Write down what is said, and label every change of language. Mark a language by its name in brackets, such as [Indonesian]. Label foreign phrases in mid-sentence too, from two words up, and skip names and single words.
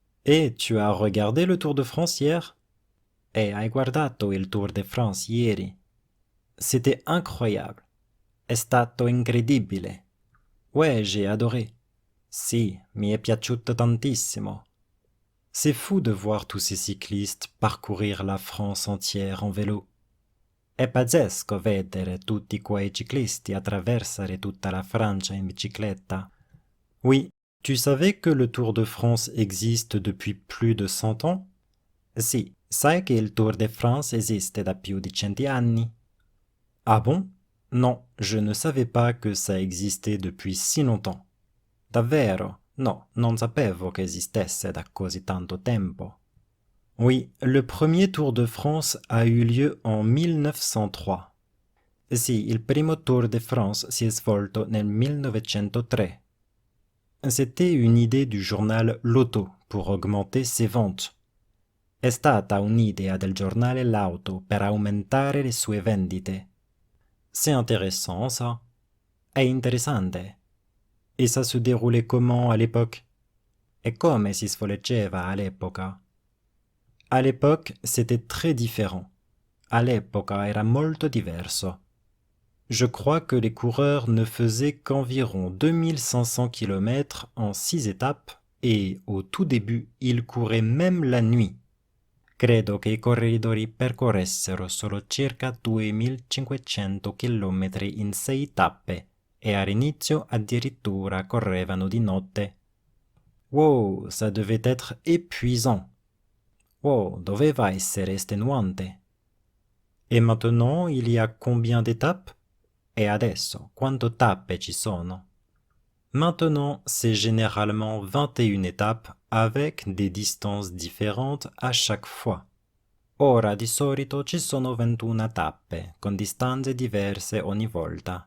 [French] Et tu as regardé le Tour de France hier? [Italian] Hai guardato il Tour de France ieri? [French] C'était incroyable. [Italian] È stato incredibile. [French] Ouais, j'ai adoré. [Italian] Si, mi è piaciuto tantissimo. [French] C'est fou de voir tous ces cyclistes parcourir la France entière en vélo. [Italian] È pazzesco vedere tutti quei ciclisti attraversare tutta la Francia in bicicletta. [French] Oui, tu savais que le Tour de France existe depuis plus de 100 ans? [Italian] Si, sai che il Tour de France esiste da più di 100 anni? [French] Ah bon? Non, je ne savais pas que ça existait depuis si longtemps. [Italian] Davvero? No, non sapevo che esistesse da così tanto tempo. [French] Oui, le premier Tour de France a eu lieu en 1903. [Italian] Sì, il primo Tour de France si è svolto nel 1903. [French] C'était une idée du journal L'Auto pour augmenter ses ventes. [Italian] È stata un'idea del giornale L'Auto per aumentare le sue vendite. [French] C'est intéressant, ça. [Italian] È interessante. [French] Et ça se déroulait comment à l'époque? [Italian] E come si svolgeva all'epoca? [French] À l'époque, c'était très différent. [Italian] All'epoca era molto diverso. [French] Je crois que les coureurs ne faisaient qu'environ 2500 km en 6 étapes et, au tout début, ils couraient même la nuit. [Italian] Credo che i corridori percorressero solo circa 2500 km in 6 tappe e all'inizio addirittura correvano di notte. [French] Wow, ça devait être épuisant. [Italian] Wow, doveva essere estenuante. [French] Et maintenant, il y a combien d'étapes? [Italian] Et adesso, quante tappe ci sono? [French] Maintenant, c'est généralement 21 étapes avec des distances différentes à chaque fois. [Italian] Ora di solito ci sono 21 tappe, con distanze diverse ogni volta.